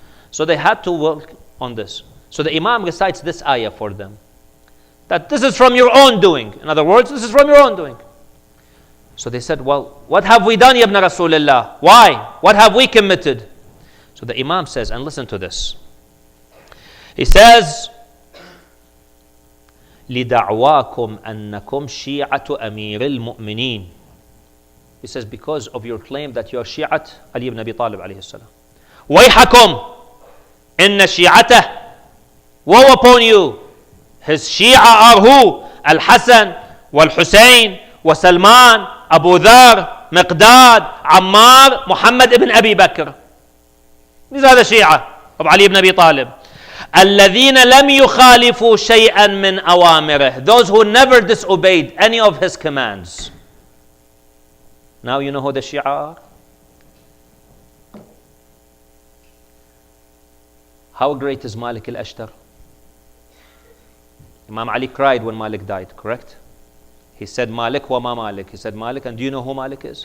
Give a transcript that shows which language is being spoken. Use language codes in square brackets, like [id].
[en] So they had to work on this. So the Imam recites this ayah for them. That this is from your own doing. In other words, this is from your own doing. So they said, well, what have we done, Ibn Rasulullah? Why? What have we committed? So the Imam says, and listen to this. He says, [ar] لِدَعْوَاكُمْ أَنَّكُمْ شِيعَةُ أَمِيرِ الْمُؤْمِنِينَ. [en] He says, because of your claim that you are Shi'at Ali ibn Abi Talib alayhi salam. [ar] وَيْحَكُمْ إِنَّ شِيعَتَهُ. [en] Woe upon you. His Shia are who? Al-Hasan, wal-Hussein, wa Salman, Abu Dhar, Miqdad, Ammar, Muhammad ibn Abi Bakr. These are the Shia of Ali ibn Abi Talib. [ar] الذين لم يخالفوا شيئا من أوامره. [en] Those who never disobeyed any of his commands. Now you know who the Shia are? How great is Malik al-Ashtar? Imam Ali cried when Malik died, correct? He said, Malik wa ma Malik. He said, Malik, and do you know who Malik is?